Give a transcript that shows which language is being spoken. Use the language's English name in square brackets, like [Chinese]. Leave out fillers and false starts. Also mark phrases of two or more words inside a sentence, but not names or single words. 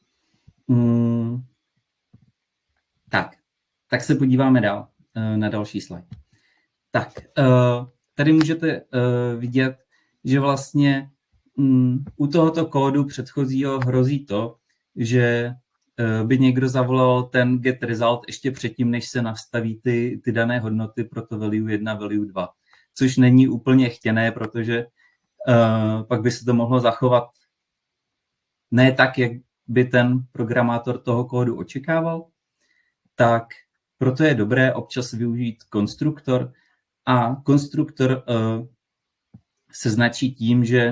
[Czech] Tak se podíváme dál na další slide. Tak, tady můžete vidět, že vlastně u tohoto kódu předchozího hrozí to, že by někdo zavolal ten [English] get result [Czech] ještě předtím, než se nastaví ty dané hodnoty pro to [English] value 1, value 2, [Czech] což není úplně chtěné, protože pak by se to mohlo zachovat ne tak, jak by ten programátor toho kódu očekával, tak proto je dobré občas využít konstruktor a konstruktor se značí tím,